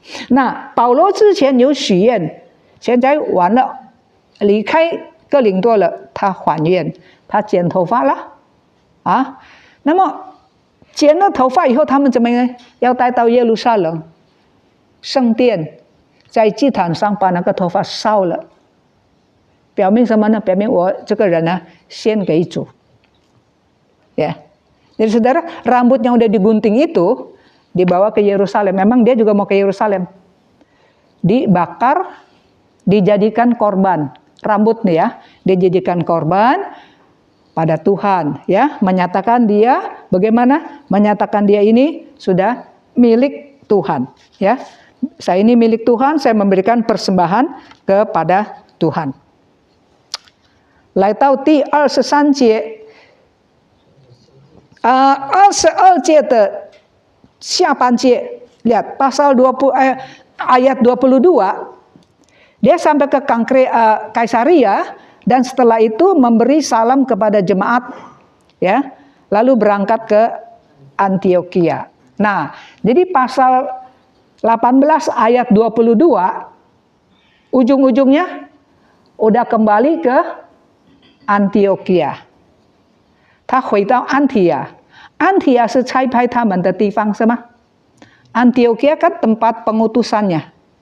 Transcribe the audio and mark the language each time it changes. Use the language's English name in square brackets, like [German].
[Chinese] Nah, 保罗之前有许愿，现在完了，离开哥林多了，他还愿，他剪头发了，啊，那么剪了头发以后，他们怎么样？要带到耶路撒冷圣殿，在祭坛上把那个头发烧了，表明什么呢？表明我这个人呢，献给主，ya. [Indonesian] Jadi saudara, rambut yang udah digunting itu dibawa ke Yerusalem. Memang dia juga mau ke Yerusalem. Dibakar, dijadikan korban. Rambut nih ya, dijadikan korban pada Tuhan, ya. Menyatakan dia bagaimana? Menyatakan dia ini sudah milik Tuhan, ya. Saya ini milik Tuhan, saya memberikan persembahan kepada Tuhan. [Chinese] 来到第23节。 22 节的下半节, [Indonesian] lihat pasal 20 ayat 22, dia sampai ke Kaisaria dan setelah itu memberi salam kepada jemaat, ya, lalu berangkat ke Antioquia. Nah, jadi pasal 18 ayat 22 ujung-ujungnya udah kembali ke Antioquia. [Chinese] 他回到安提亚，安提亚是差派他们的地方，是吗？ [Indonesian] Antioquia kan tempat pengutusannya.